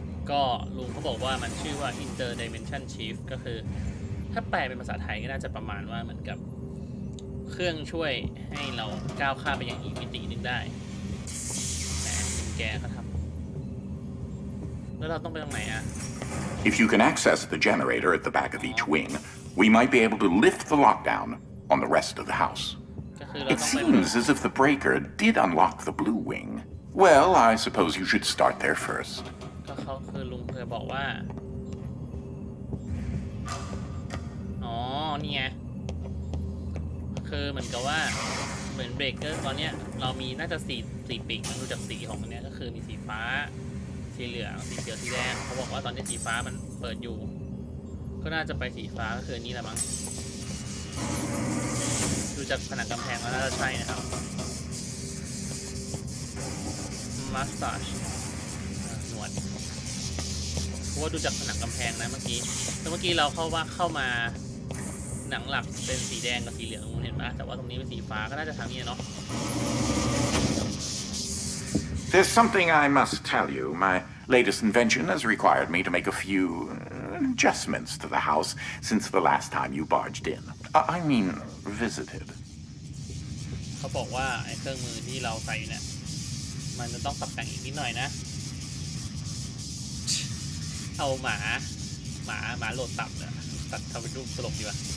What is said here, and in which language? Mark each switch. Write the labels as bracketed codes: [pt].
[th] ก็ลุงเขาบอกว่ามันชื่อว่า interdimension shift ก็คือถ้าแปลเป็นภาษาไทยก็น่าจะประมาณว่าเหมือนกับเครื่องช่วยให้เราก้าวข้ามไปยังอีกมิติหนึ่งได้แหมแกเขาทำแล้วเราต้องไปตรงไหนอ่ะ [en] If you can access the generator at the back of each wing, we might be able to lift the lockdown on the rest of the house. It seems as if the breaker did unlock the blue wing. Well, I suppose you should start there first. [th] ก็เขาคือลุงเคยบอกว่าอ๋อนี่ไงคือเหมือนกับว่าเหมือนเบรกเกอร์ตอนเนี้ยเรามีน่าจะสี่ปีกมันดูจากสีของมันเนี้ยก็คือมีสีฟ้าสีเหลืองสีเขียวสีแดงเขาบอกว่าตอนนี้สีฟ้ามันเปิดอยู่ก็น่าจะไปสีฟ้าก็คือนี่แหละมั้งดูจากผนังกำแพงแล้วน่าจะใช่นะครับ มัสตาร์ชหนวดเพราะว่าดูจากผนังกำแพงนะเมื่อกี้เราเข้ามาหนังหลักเป็นสีแดงกับสีเหลืองเห็นไหมแต่ว่าตรงนี้เป็นสีฟ้าก็น่าจะทางนี้เนาะ [en] There's something I must tell you. My latest invention has required me to make a few adjustments to the house since the last time you barged in. I mean, visited. [th] เขาบอกว่าไอ้เครื่องมือที่เราใส่เนี่ยมันจะต้องปรับแต่งอีกนิดหน่อยนะเอาหมาโหลดตับเนี่ยตัดทำเป็นรูปตลกดีกว่า